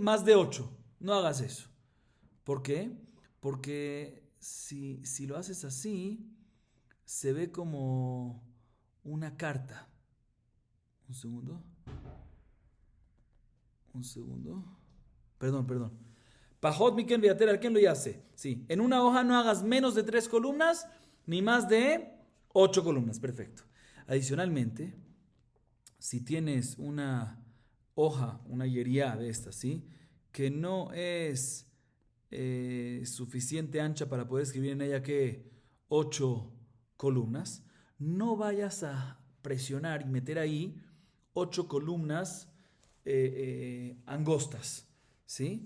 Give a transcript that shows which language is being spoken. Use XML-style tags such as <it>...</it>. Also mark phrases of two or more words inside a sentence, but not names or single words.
<es>Más de 8. No hagas eso. ¿Por qué? Porque si lo haces así, se ve como una carta. Un segundo. Perdón. Pajot miken viater al ken lo yace. Sí, en una hoja no hagas menos de 3 columnas ni más de 8 columnas. Perfecto. Adicionalmente, si tienes una hoja, una yeriá de estas, ¿sí? Que no es suficiente ancha para poder escribir en ella que 8 columnas, no vayas a presionar y meter ahí 8 columnas angostas, ¿sí?</es>